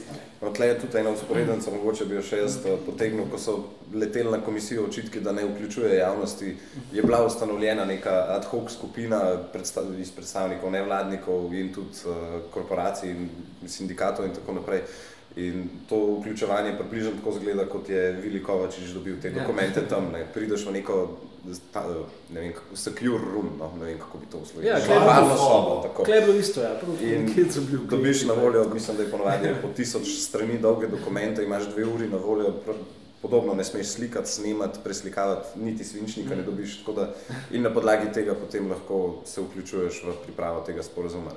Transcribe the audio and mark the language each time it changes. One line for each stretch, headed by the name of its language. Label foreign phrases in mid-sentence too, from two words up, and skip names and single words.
Slovenian: Tle je tudi ena vzporednica, mogoče bi jo še jaz potegnil, ko so leteli na komisijo očitki, da ne vključuje javnosti, je bila ustanovljena neka ad hoc skupina iz predstavnikov nevladnikov in tudi korporacij in sindikatov in tako naprej. In to vključevanje približno tako zgleda, kot je Vili Kovačič dobil te dokumente tam, ne. Prideš v neko, ne vem,
English: secure room, no,
Slovenian: ne vem, kako bi to uslovili. Ja, Kleblo isto, ja. In dobiš na voljo, mislim, da je ponovadi po 1000 strani dolge dokumente, imaš 2 uri na voljo, podobno ne smeš slikati, snemati, preslikavati, niti svinčnika ne dobiš, tako da in na podlagi tega potem lahko se vključuješ v pripravo tega sporazuma, ne.